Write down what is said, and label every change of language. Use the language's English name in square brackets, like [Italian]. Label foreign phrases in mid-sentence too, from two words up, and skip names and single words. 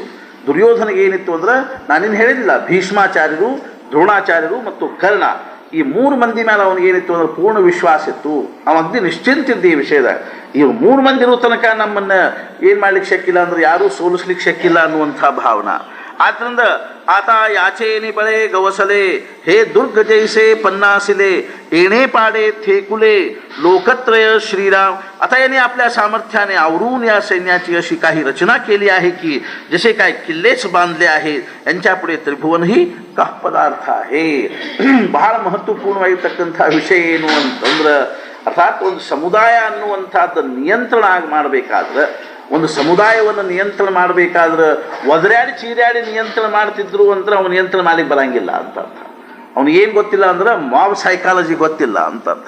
[Kannada] ದುರ್ಯೋಧನಿಗೆ ಏನಿತ್ತು ಅಂದ್ರೆ ನಾನೇನು ಹೇಳಿದಿಲ್ಲ, ಭೀಷ್ಮಾಚಾರ್ಯರು, ದ್ರೋಣಾಚಾರ್ಯರು ಮತ್ತು ಕರ್ಣ ಈ 3 ಮಂದಿ ಮೇಲೆ ಅವನಿಗೇನಿತ್ತು ಅಂದ್ರೆ ಪೂರ್ಣ ವಿಶ್ವಾಸ ಇತ್ತು. ಅಗ್ನಿ ನಿಶ್ಚಿಂತಿದ್ದ ಈ ವಿಷಯದಾಗ. ಈ 3 ಮಂದಿ ಇರೋ ತನಕ ನಮ್ಮನ್ನು ಏನು ಮಾಡ್ಲಿಕ್ಕೆ ಶಕ್ಕಿಲ್ಲ ಅಂದ್ರೆ ಯಾರೂ ಸೋಲಿಸ್ಲಿಕ್ಕೆ ಶಕ್ಕಿಲ್ಲ ಅನ್ನುವಂಥ ಭಾವನಾ. [Marathi] ಆದ್ದರಿಂದ आत याचेनि बळें गवसलें हे दुर्ग जैसे पन्नासिले येणे पाडे थेकुले लोकत्रय श्रीराम. आता याने आपल्या सामर्थ्याने आवरून या सैन्याची अशी काही रचना केली आहे की जसे काय किल्लेच बांधले आहेत, यांच्यापुढे त्रिभुवनही का पदार्थ आहे. [Kannada] ಬಹಳ ಮಹತ್ವಪೂರ್ಣವಾಗಿರ್ತಕ್ಕಂಥ ವಿಷಯ ಏನು ಅಂತಂದ್ರೆ ಅರ್ಥಾತ್ ಒಂದು ಸಮುದಾಯ ಅನ್ನುವಂಥದ್ದು ನಿಯಂತ್ರಣ ಮಾಡಬೇಕಾದ್ರೆ, ಒಂದು ಸಮುದಾಯವನ್ನು ನಿಯಂತ್ರಣ ಮಾಡಬೇಕಾದ್ರೆ ಒದರಾಡಿ ಚೀರಾಡಿ ನಿಯಂತ್ರಣ ಮಾಡ್ತಿದ್ರು ಅಂದ್ರೆ ಅವ್ನು ನಿಯಂತ್ರಣ ಮಾಡ್ಲಿಕ್ಕೆ ಬರಂಗಿಲ್ಲ ಅಂತ ಅರ್ಥ. ಅವ್ನಿಗೇನು ಗೊತ್ತಿಲ್ಲ ಅಂದ್ರೆ ಮಾವ್ ಸೈಕಾಲಜಿ ಗೊತ್ತಿಲ್ಲ ಅಂತ ಅರ್ಥ.